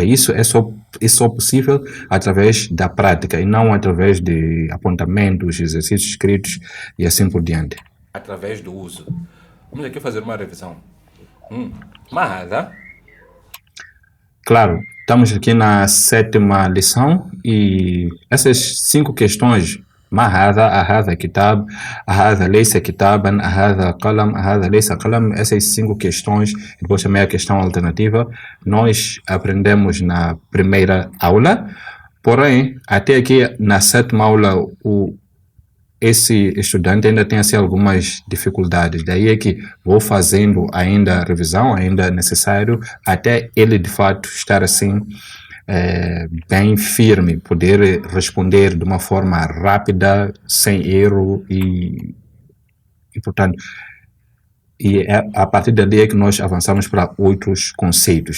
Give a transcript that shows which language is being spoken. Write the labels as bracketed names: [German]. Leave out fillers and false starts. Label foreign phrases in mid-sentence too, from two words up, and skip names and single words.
[Portuguese] Isso é só possível através da prática e não através de apontamentos, exercícios escritos e assim por diante. Através do uso. Vamos aqui fazer uma revisão. [Arabic] ما هذا. [Portuguese] Claro, Estamos aqui na 7ª lição e essas 5 questões [Arabic] ما هذا كتاب هذا ليس كتابا هذا قلم هذا ليس قلم, [Portuguese] essas 5 questões, depois também a questão alternativa, nós aprendemos na primeira aula, porém, até aqui na 7ª aula, esse estudante ainda tem assim, algumas dificuldades, daí é que vou fazendo ainda a revisão, ainda é necessário, até ele de fato estar assim, bem firme, poder responder de uma forma rápida, sem erro e portanto, e é a partir dali é que nós avançamos para outros conceitos.